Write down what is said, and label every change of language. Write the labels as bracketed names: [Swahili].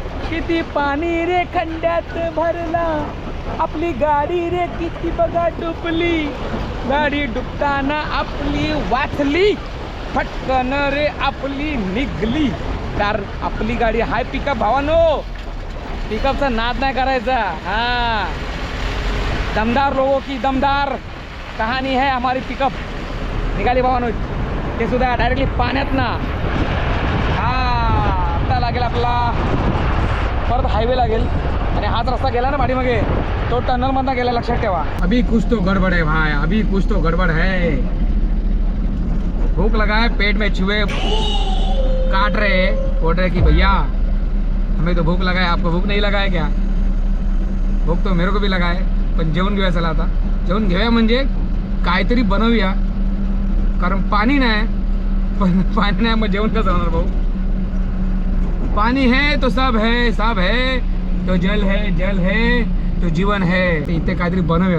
[Marathi] किती पाणी रे खड्ड्यात भरला. आपली गाडी रे किती बघा डुबली. गाडी डुबताना आपली वाचली. फटकन रे आपली निघली. कार आपली गाडी हाय पिकअप भावानो. पिकअपचा नाद नाही करायचा. [Hindi] हाँ दमदार लोगों की दमदार कहानी है हमारी. [Marathi] पिकअप निघाली भावानो. ते सुद्धा डायरेक्टली पाण्यात ना. हा आता लागेल आपला परत हायवे लागेल. आणि हाच रस्ता गेला ना पाठीमागे तो टनल मधला गेला. लक्षात ठेवा. [Hindi] अभी कुछ तो गड़बड़ है भाई. अभी कुछ तो गड़बड़ है. भूख लगा है, पेट में चूहे काट रहे हैं. बोल रहे कि भैया हमें तो भूख लगा है, आपको भूख नहीं लगा है क्या. भूक तो मेरे को भी लगा [Marathi] आहे. पण जेवण घेऊया. चला आता जेवण घेऊया म्हणजे काहीतरी बनवूया. कारण पाणी नाही. पण पाणी नाही मग जेवण कसं होणार भाऊ. [Hindi] पाणी है तो सब है. तो जल है तो जीवन है. [Marathi] इथे काहीतरी बनवूया.